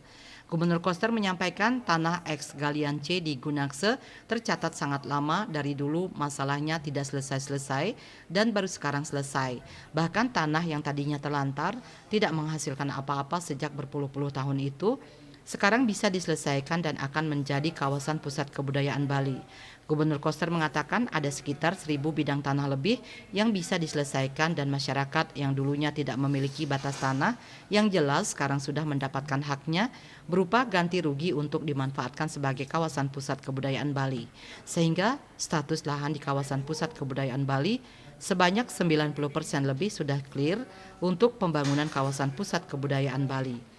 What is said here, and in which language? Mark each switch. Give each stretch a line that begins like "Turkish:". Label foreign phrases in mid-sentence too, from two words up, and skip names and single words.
Indonesian: Gubernur Koster menyampaikan tanah eks Galian C di Gunakse tercatat sangat lama, dari dulu masalahnya tidak selesai-selesai dan baru sekarang selesai. Bahkan tanah yang tadinya terlantar tidak menghasilkan apa-apa sejak berpuluh-puluh tahun itu sekarang bisa diselesaikan dan akan menjadi kawasan pusat kebudayaan Bali. Gubernur Koster mengatakan ada sekitar 1.000 bidang tanah lebih yang bisa diselesaikan dan masyarakat yang dulunya tidak memiliki batas tanah yang jelas sekarang sudah mendapatkan haknya berupa ganti rugi untuk dimanfaatkan sebagai kawasan pusat kebudayaan Bali. Sehingga status lahan di kawasan pusat kebudayaan Bali sebanyak 90% lebih sudah clear untuk pembangunan kawasan pusat kebudayaan Bali.